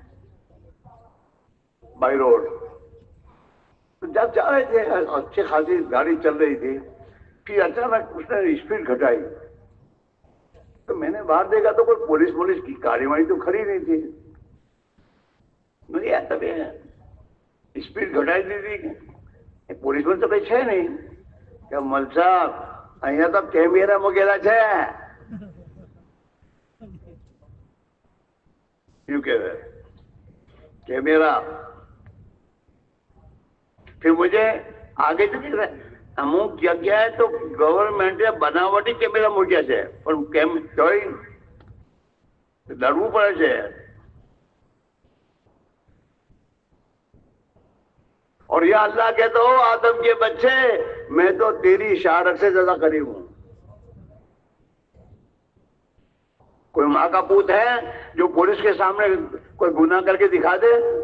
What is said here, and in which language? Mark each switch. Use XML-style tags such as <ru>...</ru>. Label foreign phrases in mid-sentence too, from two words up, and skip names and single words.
<ur>بائی روڈ، تو جب جا رہے تھے اچھی خاصی گاڑی چل رہی تھی، پھر اچانک اس نے اسپیڈ گھٹائی، تو میں نے باہر دیکھا تو کوئی پولیس کی گاڑی واڑی تو کھڑی نہیں تھی، مجھے تب اسپیڈ گھٹائی دی تھی، پولیس میں تو کچھ ہے نہیں، کہ مل صاحب</ur> <gu>અહીંયા તો કેમેરા મૂકેલા છે</gu> <ur>یوں کہہ رہے کیمرا. پھر مجھے آگے تو کہہ رہے</ur> <gu>અમુક જગ્યાએ તો ગવર્મેન્ટે બનાવટી કેમેરા મૂક્યા છે, પણ કેમ તોય ડરવું પડે છે.</gu> <ur>اور یا اللہ کہتا ہو آدم کے بچے میں تو تیری اشارت سے زیادہ قریب ہوں. کوئی ماں کا پوت ہے جو پولیس کے سامنے کوئی گناہ کر کے دکھا دے؟</ur>